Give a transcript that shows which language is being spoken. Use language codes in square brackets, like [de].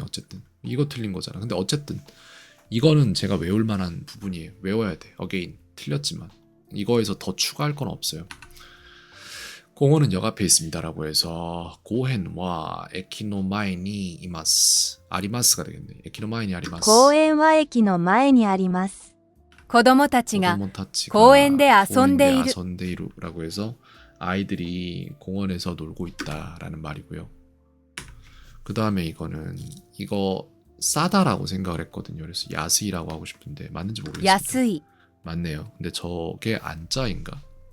[ko] 어쨌든 이거 틀린 거잖아. 근데 어쨌든 이거는 제가 외울 만한 부분이에요. 외워야 돼. 어게인 틀렸지만 이거에서 더 추가할 건 없어요. 공원은 역 앞에 있습니다라고 해서 [ja] 고헨와 에키노마에니 이마스 아리마스가 [ko] 되겠네. [ja] 에키노마에니 아리마스. 公園は駅の前にあります。子供たちが 고도몬타치가 公園で遊んでいる [ko] 아선데이루라고 해서 아이들이 공원에서 놀고 있다라는 말이고요. 그 다음에 이거 싸다라고 생각을 했거든요. 그래서 야스이라고 하고 싶은데 맞는지 모르겠어요. [ja] 安い [ko] 맞네요. 근데 저게 안자인가?